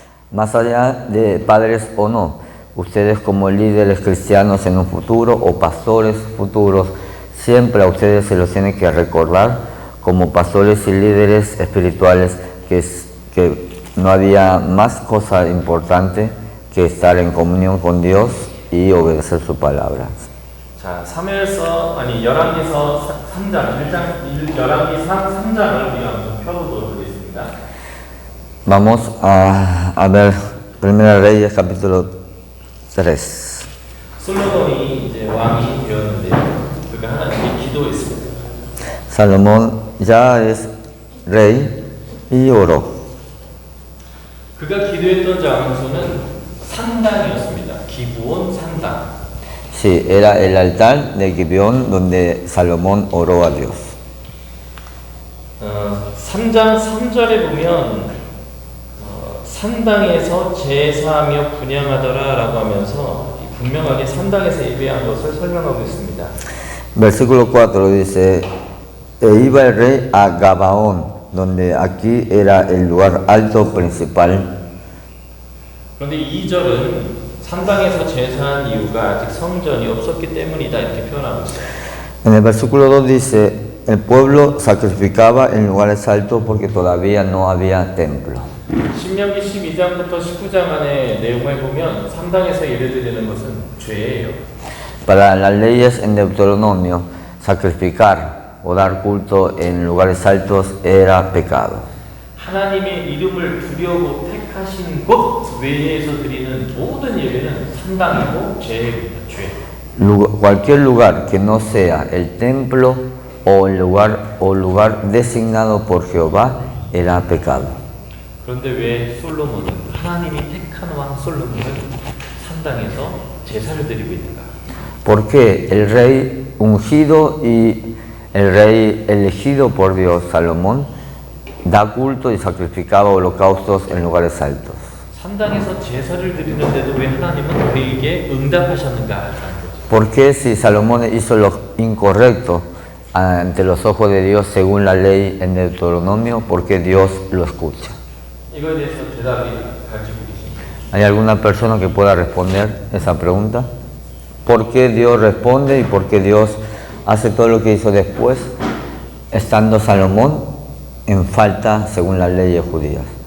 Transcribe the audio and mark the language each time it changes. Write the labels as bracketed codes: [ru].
[es] Más allá de padres o no, ustedes como líderes cristianos en un futuro o pastores futuros, siempre a ustedes se los tiene que recordar como pastores y líderes espirituales que no había más cosa importante que estar en comunión con Dios y obedecer su palabra. [ko] 자, 열왕기서 3장, 열왕기 3장을 우리가 한번 펴보도록 하겠습니다. [es] Vamos a ver Primera Reyes capítulo 3. [ko] 솔로몬이 이제 왕이 되었는데요. 그가 하나님께 기도했습니다. [es] Salomón ya es rey y oró. [ko] 그가 기도했던 장소는 산당이었습니다. 기브온 산당. [es] Sí, era el altar de Gibeón donde Salomón oró a Dios. [ko] 3장 3절에 보면 산당에서 제사하며 분향하더라 라고 하면서 분명하게 산당에서 예배한 것을 설명하고 있습니다. [es] Versículo 4 dice, e iba el rey a Gabaón, donde aquí era el lugar alto principal. [ko] 그런데 2절은 산당에서 제사한 이유가 아직 성전이 없었기 때문이다 이렇게 표현하고 있어요. [es] En el versículo 2 dice, el pueblo sacrificaba en lugares altos porque todavía no había templo. [ko] 신명기 12장부터 19장 안에 내용을 보면 산당에서 예배드리는 것은 죄예요. [es] Para las leyes en Deuteronomio, sacrificar o dar culto en lugares altos era pecado. [ko] 하나님의 이름을 두려고 택하신 곳 외에서 드리는 모든 예배는 산당이고 죄입니다. 죄. [es] Cualquier lugar que no sea el templo o el lugar designado por Jehová era pecado. [ko] 그런데 왜 솔로몬은 하나님이 택한 왕 솔로몬은 산당에서 제사를 드리고 있는가? [es] ¿Por qué el rey ungido y el rey elegido por Dios, Salomón, da culto y sacrificaba holocaustos en lugares altos? [ko] 산당에서 제사를 드리는데도 왜 하나님은 그에게 응답하셨는가? [es] ¿Por qué si Salomón hizo lo incorrecto ante los ojos de Dios según la ley en Deuteronomio, por qué Dios lo escucha? [ko] 이거에 대해서 대답이 가지고 계십니다. [es] ¿Hay alguna persona que pueda responder esa pregunta? ¿Por qué Dios responde y por qué Dios hace todo lo que hizo después, estando Salomón en falta según las leyes judías?